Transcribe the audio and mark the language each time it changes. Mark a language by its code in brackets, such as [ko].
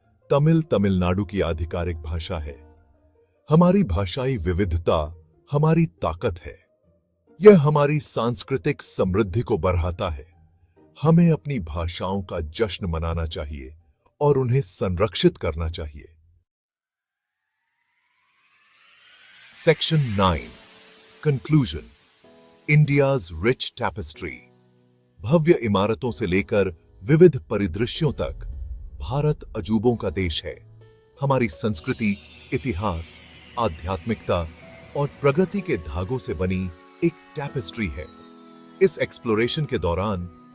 [hi] तमिल तमिलनाडु की आधिकारिक भाषा है। हमारी भाषाई विविधता हमारी ताकत है। यह हमारी सांस्कृतिक समृद्धि को बढ़ाता है। हमें अपनी भाषाओं का जश्न मनाना चाहिए और उन्हें संरक्षित करना चाहिए। [en] Section 9, Conclusion, India's rich tapestry. [hi] भव्य इमारतों से लेकर विविध परिदृश्यों तक भारत अजूबों का देश है। हमारी संस्कृति, इतिहास, आध्यात्मिकता और प्रगति के धागों से बनी एक टैपेस्ट्री है। इस एक्सप्लोरेशन के दौरान